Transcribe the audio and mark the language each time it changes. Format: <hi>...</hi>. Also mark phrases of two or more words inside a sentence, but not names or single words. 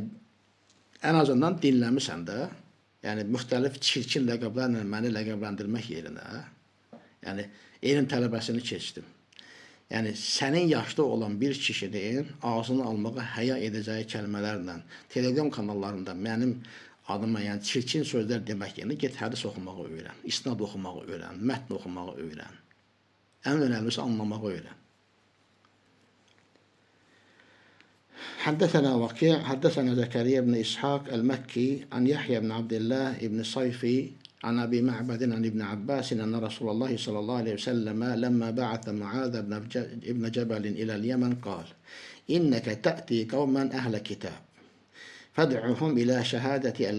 <az>Yəni,</az> <tr>en azından</tr> <az>dinləmirsən də. Yəni müxtəlif çirkin ləqəblərlə məni ləqəbləndirmək yerinə, yəni elm tələbəsini keçdim. Yəni sənin yaşda olan bir kişinin ağzını almağa həya edəcəyi kəlmələrlə telegram kanallarında mənim adıma yəni çirkin sözlər demək yerinə get hədis oxumağı öyrən, isnad oxumağı öyrən, mətn oxumağı öyrən.</az> <tr>En önemlisi anlamağı öğren.</tr> <ar>حدثنا وكيع حدثنا زكريا بن إسحاق المكي عن يحيى بن عبد الله بن صيفي عن أبي معبد عن ابن عباس أن رسول الله صلى الله عليه وسلم لما بعث معاذ بن جبل إلى اليمن قال إنك تأتي قوما أهل كتاب فادعهم إلى شهادة أن</ar>